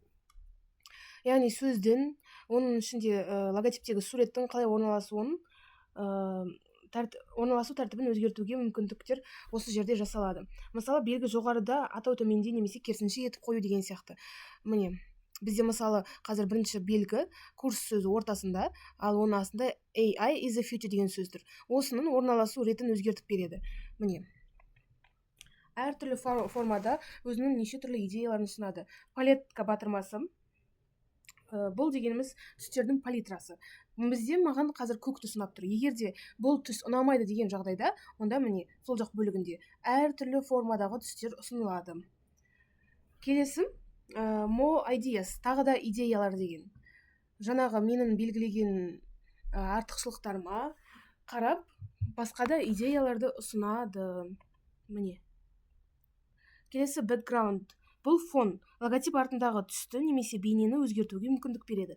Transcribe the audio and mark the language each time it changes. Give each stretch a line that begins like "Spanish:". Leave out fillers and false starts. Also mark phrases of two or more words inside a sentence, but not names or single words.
Kazakh: Яғни сөздің, оның ішінде логотиптегі суреттің қалай орналасуын, орналасу тәртібін өзгертуге мүмкіндіктер осы жерде жасалады. Мысалы, белгі жоғарыда, атау төменде немесе керісінше етіп қою деген сияқты. Міне, бізде мысалы қазір бірінші белгі курс сөзі ортасында, ал оның астында
English: AI is the future
Kazakh: деген сөз тұр. Осының орналасу ретін өзгертіп береді. Міне, әртүрлі формада өзінің неше түрлі идеяларын ұсынады. Палетка батырмасы, бұл дегеніміз түстердің палитрасы. Бізде маған қазір көк түс ұнап тұр. Егер де бұл түс ұнамайды деген жағдайда, онда міне сол жақ бөлігінде әртүрлі формадағы түстер ұсынылады. Келесі,
English: more ideas,
Kazakh: тағы да идеялар деген. Жаңағы менің белгілеген артықшылықтарыма қарап, басқа да идеяларды ұсынады. Міне. Келесі background. Бұл фон. Логотип артындағы түсті немесе бейнені өзгертуге мүмкіндік береді.